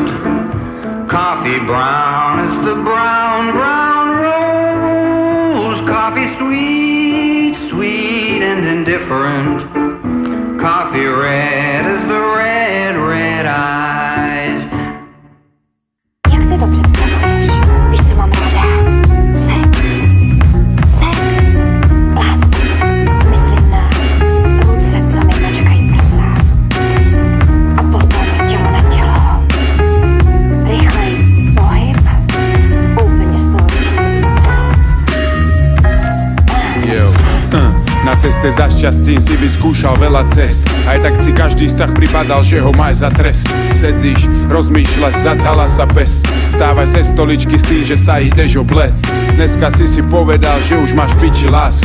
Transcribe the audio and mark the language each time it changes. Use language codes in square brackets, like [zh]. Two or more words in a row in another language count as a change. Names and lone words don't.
[en] Coffee brown as the brown, brown rose. Coffee sweet, sweet and indifferent. Coffee red as the red, red eyes. [cs] Jak si to představuješ? Víš, co mám ráda? Sex. Sex. Lásku. Myslím na ruce, co mi načkají prsa. A potom tělo na tělo. Rychlej pohyb. Úplně z toho [sk] Na ceste za šťastím si vyskúšal veľa cest. Aj tak si každý vzťah pripadal, že ho máš za trest. Sedzíš, rozmýšľaš, zadhala sa pes. Stávaj ze stoličky s tým, že sa ideš oblec. Dneska si povedal, že už máš v piči lásku.